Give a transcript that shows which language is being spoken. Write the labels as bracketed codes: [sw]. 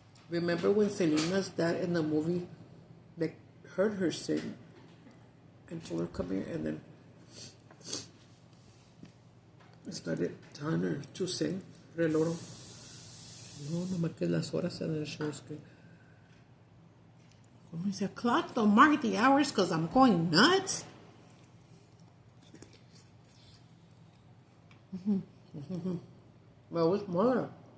[en] Remember when Selena's dad in the movie heard her sing and told her come here, and then started telling her to sing reloro. [es] No marques las horas en el show. Como dice, [en] clock, don't mark the hours because I'm going nuts. Well, it's more.